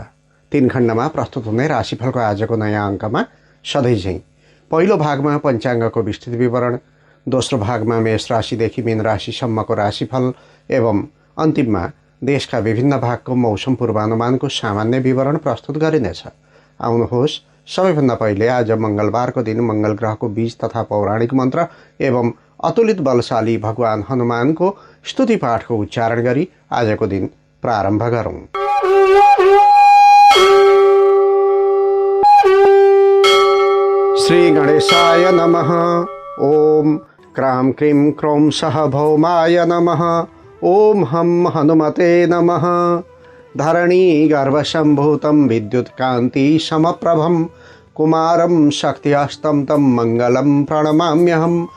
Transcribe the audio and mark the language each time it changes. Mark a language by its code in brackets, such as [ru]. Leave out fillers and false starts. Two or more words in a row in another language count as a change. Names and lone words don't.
[ne] 3 खण्डमा प्रस्तुत हुने राशिफलको आजको नयाँ अङ्कमा सधैँझै पहिलो भागमा पञ्चाङ्गको विस्तृत विवरण, दोस्रो भागमा मेष राशिदेखि मीन राशिसम्मको राशिफल एवं अन्तिममा देशका विभिन्न भागको मौसम पूर्वानुमानको सामान्य विवरण प्रस्तुत गरिनेछ। आउनुहोस्, सबैभन्दा पहिले आज मंगलबारको दिन मंगल ग्रहको बीज तथा पौराणिक मन्त्र एवं अतुलित बलशाली भगवान हनुमानको स्तुति पाठको उच्चारण गरी आजको दिन प्रारम्भ गरौँ। [sa] श्री गणेशाय नमः। ओम क्रां क्रीं क्रौं सह भौमाय नमः। ओम हम हनुमते नमः। धरणी गर्भसम्भूतं विद्युत्कान्ति समप्रभं कुमारं शक्तिहस्तं तं मङ्गलं प्रणमाम्यहम्।